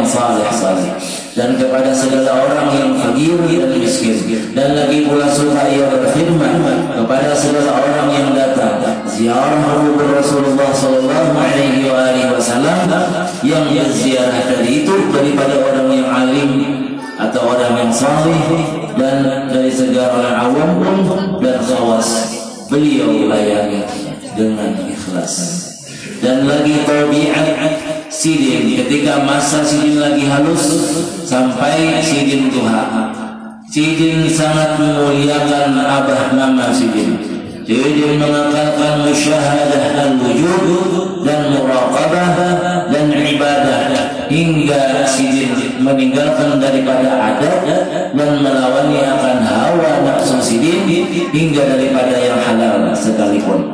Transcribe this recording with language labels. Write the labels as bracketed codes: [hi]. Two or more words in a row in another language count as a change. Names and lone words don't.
[id] saleh, dan kepada segala orang yang fakir dan miskin, dan lagi pula suka ia berkhidmat kepada segala orang yang datang ziarah kubur Rasulullah [ar] صلى الله عليه وسلم, [id] yang berziarah tadi itu daripada orang yang alim atau orang yang saleh dan dari segala orang awam dan khawas, beliau layani dengan ikhlas. [bjn] Dan lagi tabiat sidin, ketika masa sidin lagi halus sampai sidin tuha, sidin sangat memuliakan abah nama sidin. Sidin mengakalkan [ar] مشاهدة الوجود [bjn] dan muraqabah dan ibadah, hingga sidin meninggalkan daripada adat dan melawani akan hawa nafsu sidin hingga daripada yang halal sekalipun.